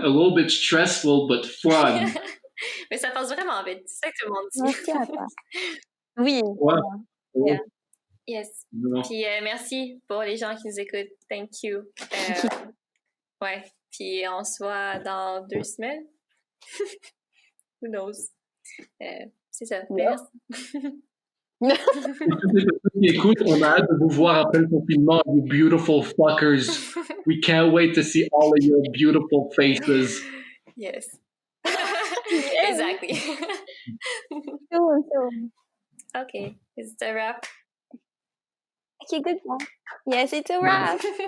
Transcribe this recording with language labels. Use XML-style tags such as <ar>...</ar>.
<en>A little bit stressful, but fun.</en> <fr>Mais ça passe vraiment vite. C'est ça que tout le monde dit. Merci à toi. Oui. Ouais.</fr> <en>Yeah. Yes.</en> <fr>Non. Puis merci pour les gens qui nous écoutent.</fr> <en>Thank you.</en> <fr>Ouais. Puis on se voit dans 2 semaines.</fr> <en>Who knows?</en> <fr>C'est ça.</fr> <en>Yeah.</en> <fr>Écoute, on a hâte de vous voir après le confinement,</fr> <en>you beautiful fuckers. We can't wait to see all of your beautiful faces. Yes. Exactly. Okay. Is it a wrap? Okay, good one. Yes, it's a wrap.</en>